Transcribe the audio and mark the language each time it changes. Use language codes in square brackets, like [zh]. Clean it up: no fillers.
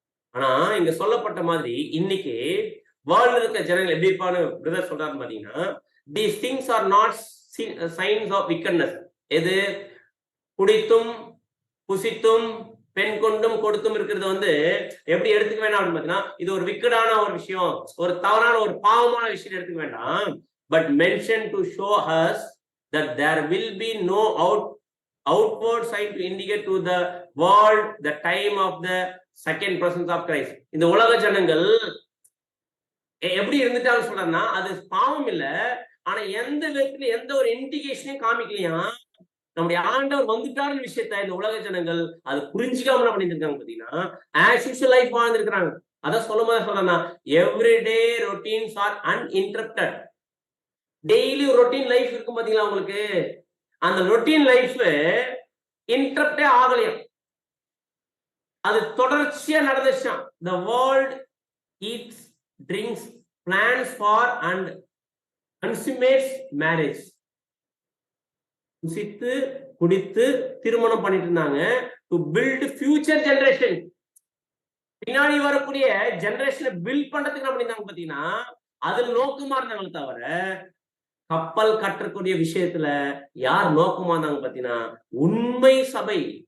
[ta] ஆனா இங்க சொல்லப்பட்ட மாதிரி இன்னைக்கு வேர்ல்ட்ல இருக்க ஜனங்கள் எப்படி இருப்பான்னு பிரதர் சொல்றாரு பாத்தீங்கன்னா, [en] these things are not signs of wickedness. [ta] எது? குடித்தும் புசித்தும் பெண் கொண்டும் கொடுத்தும் இருக்கிறது வந்து எப்படி எடுத்துக்க வேண்டாம் அப்படின்னு பாத்தீங்கன்னா, இது ஒரு விக்கடான ஒரு விஷயம், ஒரு தவறான ஒரு பாவமான விஷயம் எடுத்துக்க வேண்டாம். [en] But mentioned to show us that there will be no outward sign to indicate to the world the time of the second presence of Christ. [ta] இந்த உலக ஜனங்கள் எப்படி இருந்துட்டான்னு சொல்றேன்னா, அது பாவம் இல்ல. ஆனா எந்த விதத்துல எந்த ஒரு இண்டிகேஷனையும் காமிக்கலையா நம்முடைய ஆண்டவர் வந்துட்டாருன்னு விஷயத்த இந்த உலக ஜனங்கள் அது புரிஞ்சுக்காம என்ன பண்ணிட்டு இருக்காங்க பாத்தீங்கன்னா, [en] as usual life [ta] வாழ்ந்துருக்காங்க. அதான் சொல்லும் போது சொல்றேன்னா, [en] Everyday routines are uninterrupted. [ta] Daily routine life இருக்கும் பாத்தீங்களா உங்களுக்கு, அந்த ரொட்டீன் லைஃப் இன்டரப்டே ஆகலையும். அது தொடர்ச்சியா நடந்துச்சான். [en] The world eats, drinks, plans for and consummates marriage. [ta] குசித்து குடித்து திருமணம் பண்ணிட்டு இருந்தாங்க. [en] To build future generation. [ta] பின்னாடி வரக்கூடிய ஜெனரேஷனை பில்ட் பண்றதுக்கு என்ன பண்ணிருந்தாங்க பாத்தீங்கன்னா, அதுல நோக்கமா இருந்தாங்க தவிர கப்பல் கட்டக்கூடிய விஷயத்துல யார் நோக்கமா இருந்தாங்க பாத்தீங்கன்னா, உண்மை சபை.